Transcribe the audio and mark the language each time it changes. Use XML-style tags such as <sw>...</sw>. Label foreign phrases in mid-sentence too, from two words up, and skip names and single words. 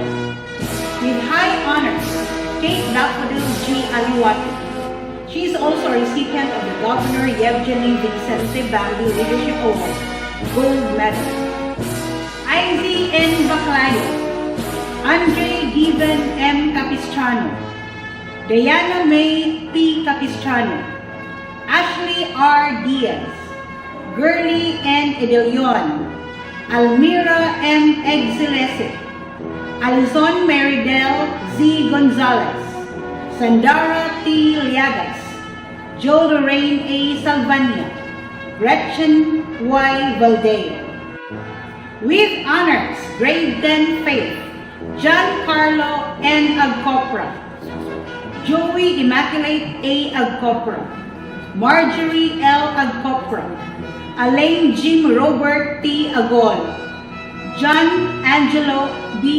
<en>With high honors, Kate Daffodil G. Aliwati. She is also a recipient of the Governor Yevgeny Vincente Gambi Leadership Award, Gold Medal. Izzy N. Baclayo. Andre Given M. Capistrano, Diana May P. Capistrano, Ashley R. Diaz, Gurley N. Edelion, Almira M. Exilese, Alison Meridel Z. Gonzalez, Sandara T. Liagas, Jo Lorraine A. Salvania, Gretchen Y. Valdeo. With honors, grade 10 Faith, Giancarlo N. Agcopra, Joey Immaculate A. Agcopra, Marjorie L. Agcopra, Alain Jim Robert T. Agol, John Angelo B.</en>